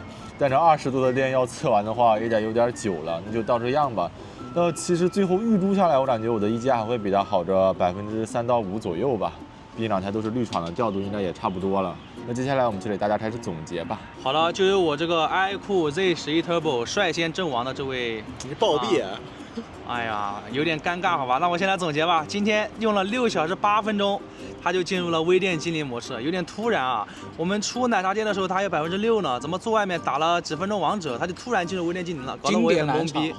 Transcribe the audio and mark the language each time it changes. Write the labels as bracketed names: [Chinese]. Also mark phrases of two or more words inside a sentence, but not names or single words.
[Chinese] 但這20多的電要測完的話，也得有點久了，那就到這樣吧。那其實最後預估下來，我感覺我的一加還會比它好着3%到5%左右吧。畢竟2台都是綠廠的，調度應該也差不多了。那接下來我們就給大家開始總結吧。好了，就由我這個 iQOO Z11 Turbo 率先陣亡的這位，你是暴斃，哎呀，有点尴尬，好吧？那我先来总结吧。今天用了6小时8分钟，它就进入了微店精灵模式，有点突然啊。我们出奶茶店的时候，它还有6%呢，怎么坐外面打了几分钟王者，它就突然进入微店精灵了，搞得我也很懵逼。